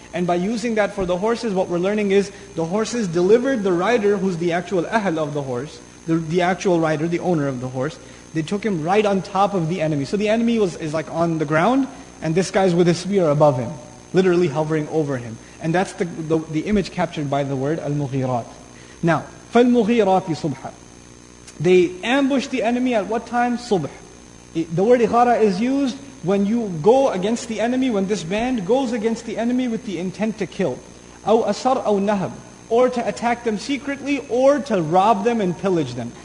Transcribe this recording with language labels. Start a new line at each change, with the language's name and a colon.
English: And by using that for the horses, what we're learning is the horses delivered the rider, who's the actual ahl of the horse, the actual rider, the owner of the horse. They took him right on top of the enemy. So the enemy is like on the ground, and this guy's with a spear above him, literally hovering over him. And that's the image captured by the word al-mughirat.
Arabic: Now, فَالْمُغِيرَاتِ صُبْحًا.
English: They ambushed the enemy at what time? Subh. The word ighara is used when you go against the enemy, when this band goes against the enemy with the intent to kill.
Arabic: أو أسر أو نهب.
English: Or to attack them secretly, or to rob them and pillage them.